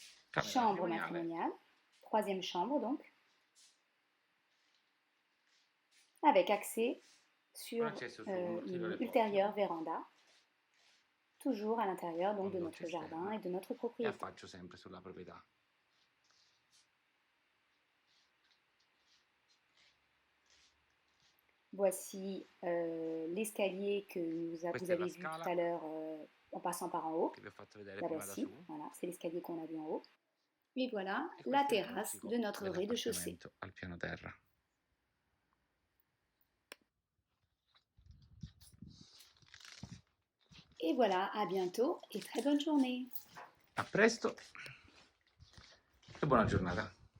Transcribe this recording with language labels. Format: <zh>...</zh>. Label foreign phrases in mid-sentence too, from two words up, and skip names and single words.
<it>Camera</it> <fr>chambre</fr> <it>matrimoniale,</it> <fr>matrimoniale, troisième chambre donc, avec accès</fr> <it>con</it> <fr>sur</fr> <it>accesso sull'ulteriore</it> <fr>une ultérieure</fr> <it>portico</it> <fr>véranda, toujours à l'intérieur donc</fr> <it>con</it> <fr>de</fr> <it>doccia</it> <fr>notre jardin</fr> <it>esterna</it> <fr>et de notre</fr> <it>e</it> <fr>propriété.</fr> <it>affaccio sempre sulla proprietà.</it> <fr>Voici l'escalier que vous</fr> <it>Questa è la</it> <fr>avez vu tout</fr> <it>scala</it> <fr>à l'heure en passant par en haut.</fr> <it>che vi ho fatto vedere La prima da</it> <fr>voici,</fr> <it>su</it> <fr>voilà, c'est l'escalier qu'on a vu en haut. Et voilà</fr> <it>e</it> <fr>la</fr> <it>questo è il</it> <fr>terrasse de</fr> <it>portico</it> <fr>notre rez-de-chaussée.</fr> <it>dell'appartamento al piano terra.</it> <fr>Et voilà, à bientôt et très bonne journée.</fr> <it>A presto e buona giornata.</it>